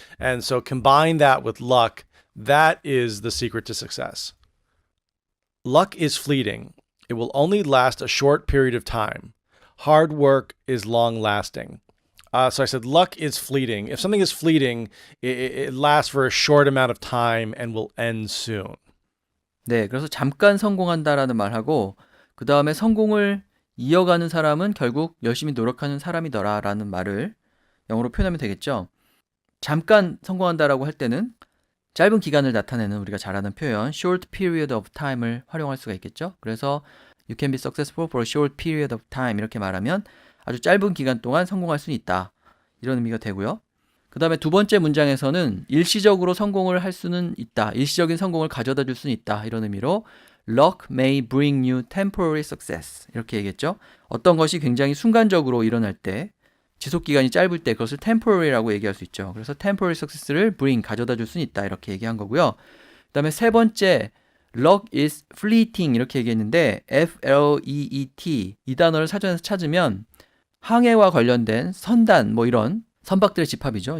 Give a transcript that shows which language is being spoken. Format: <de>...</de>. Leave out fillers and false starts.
<en>And so combine that with luck. That is the secret to success. Luck is fleeting. It will only last a short period of time. Hard work is long lasting. So I said luck is fleeting. If something is fleeting, it lasts for a short amount of time and will end soon.</en> <ko>네, 그래서 잠깐 성공한다라는 말하고 그 다음에 성공을 이어가는 사람은 결국 열심히 노력하는 사람이더라라는 말을 영어로 표현하면 되겠죠. 잠깐 성공한다라고 할 때는 짧은 기간을 나타내는 우리가 잘 아는 표현</ko> <en>short period of time</en> <ko>을 활용할 수가 있겠죠. 그래서</ko> <en>you can be successful for a short period of time</en> <ko>이렇게 말하면 아주 짧은 기간 동안 성공할 수 있다. 이런 의미가 되고요. 그 다음에 두 번째 문장에서는 일시적으로 성공을 할 수는 있다. 일시적인 성공을 가져다 줄 수는 있다. 이런 의미로</ko> <en>luck may bring you temporary success</en> <ko>이렇게 얘기했죠. 어떤 것이 굉장히 순간적으로 일어날 때 지속기간이 짧을 때 그것을 temporary라고 얘기할 수 있죠. 그래서 temporary success를 bring, 가져다 줄 수는 있다. 이렇게 얘기한 거고요. 그 다음에 세 번째</ko> <en>luck is fleeting</en> <ko>이렇게 얘기했는데 F-L-E-E-T 이 단어를 사전에서 찾으면 항해와 관련된 선단 뭐 이런 선박들의 집합이죠.</ko>